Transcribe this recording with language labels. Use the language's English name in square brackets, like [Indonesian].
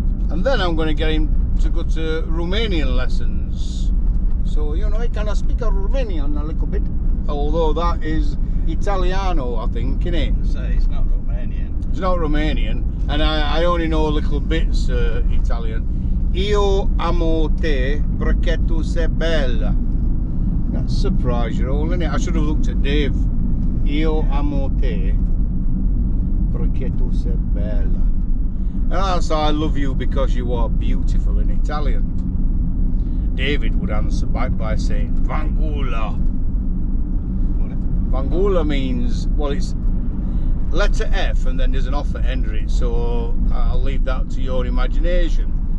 [English] And then I'm going to get him to go to Romanian lessons. So, you know, he can speak Romanian a little bit. Although that is Italiano, I think, isn't it? So it's not Romanian. It's not Romanian. And I only know little bits Italian. [Italian] Io amo te perché tu sei bella. [English] That surprised you all, isn't it? I should have looked at Dave. [Italian] Io amo te perché tu sei bella. [English] And that's I love you because you are beautiful in Italian. David would answer back by saying Vangula. Vangula means, well, it's letter F and then there's an off at end of it, so I'll leave that to your imagination.